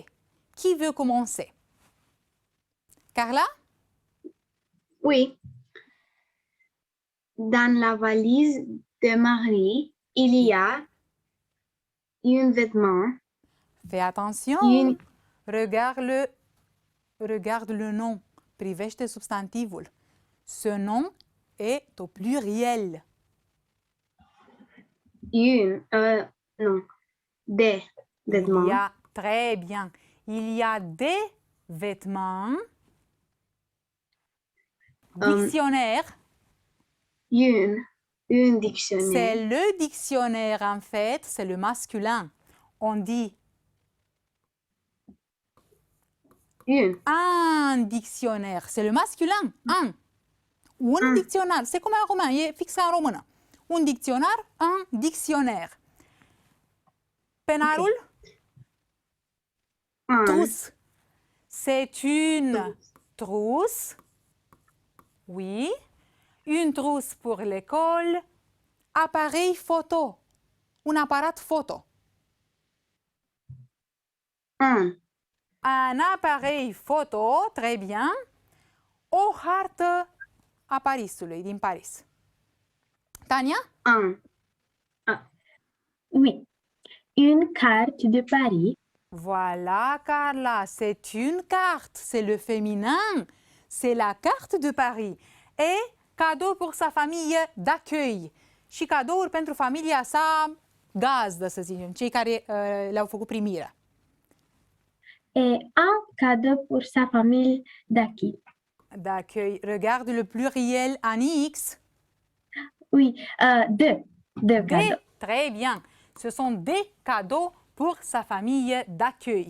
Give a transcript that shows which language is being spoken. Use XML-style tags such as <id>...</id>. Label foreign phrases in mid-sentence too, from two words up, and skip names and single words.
<fr>Qui veut commencer? Carla? Oui. Dans la valise de Marie, il y a un vêtement, Fais attention. une, Regarde le nom.</fr> <ro>Privește substantivul.</ro> <fr>Ce nom est au pluriel. non, des vêtements. Il y a, très bien. Il y a des vêtements. Dictionnaire. Un dictionnaire. C'est le dictionnaire en fait, c'est le masculin. On dit un dictionnaire, c'est le masculin, un.</fr> <ro>Un dicționar,</ro> <fr>c'est comme un roman,</fr> <ro>e fix în română. Un dicționar,</ro> <fr>un dictionnaire. Penarul, trousse. C'est une trousse. Oui. Une trousse pour l'école. Appareil photo. Un apparat photo. Un appareil photo, très bien.</fr> <ro>O hartă a Parisului, din Paris.</ro> <fr>Tania? Oui. Une carte de Paris. Voilà, Carla, c'est une carte, c'est le féminin. C'est la carte de Paris. Et cadeau pour sa famille d'accueil.</fr> <ro>Și cadouri pentru familia sa gazdă, să zicem, cei care le-au făcut primirea.</ro> <fr>Et un cadeau pour sa famille d'accueil. D'accueil. Regarde le pluriel en X. Oui, deux cadeaux. Très bien. Ce sont des cadeaux pour sa famille d'accueil.</fr>